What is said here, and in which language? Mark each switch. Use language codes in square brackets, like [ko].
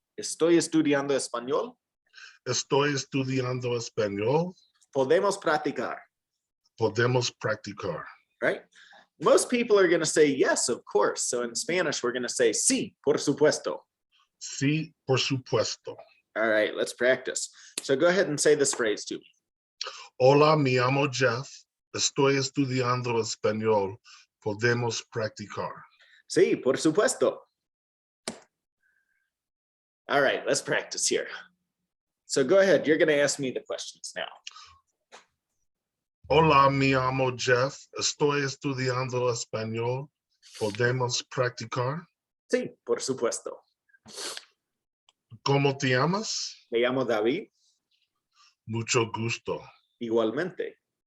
[es] Estoy estudiando español. Estoy estudiando español. Podemos practicar. Podemos practicar. [en] Right? Most people are going to say yes, of course. So in Spanish, we're going to say [es] sí, por supuesto. Sí, por supuesto. [en] All right, let's practice. So go ahead and say this phrase to me. [es] Hola, me llamo Geoff. Estoy estudiando español. Podemos practicar. Sí, por supuesto. [en] All right, let's practice here. So go ahead. You're going to ask me the questions now. [es] Hola, me llamo Geoff. Estoy estudiando español. ¿Podemos practicar? Sí, por supuesto. ¿Cómo te llamas? Me llamo David. Mucho gusto. Igualmente.